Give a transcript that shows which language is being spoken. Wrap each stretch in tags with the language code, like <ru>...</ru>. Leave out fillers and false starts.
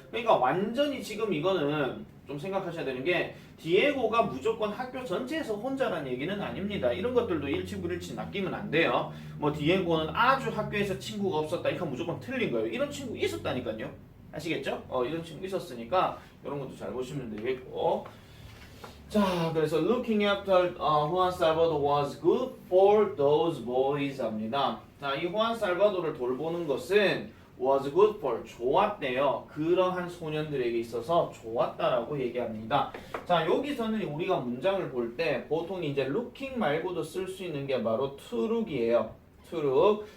<ko>그러니까 완전히 지금 이거는 좀 생각하셔야 되는 게 디에고가 무조건 학교 전체에서 혼자라는 얘기는 아닙니다. 이런 것들도 일치불일치 낚이면 안 돼요. 뭐 디에고는 아주 학교에서 친구가 없었다. 이거 무조건 틀린 거예요. 이런 친구 있었다니까요. 아시겠죠? 이런 친구 있었으니까 이런 것도 잘 보시면 되겠고.</ko> <en>자, 그래서 looking after Juan Salvador was good for those boys 합니다.</en> <ko>자, 이 후안 살바도를 돌보는 것은</ko> <en>was good for</en> <ko>좋았대요. 그러한 소년들에게 있어서 좋았다라고 얘기합니다. 자, 여기서는 우리가 문장을 볼 때 보통 이제 looking 말고도 쓸 수 있는 게 바로</ko> <en>to look</en> <ko>이에요.</ko> <en>to look.</en>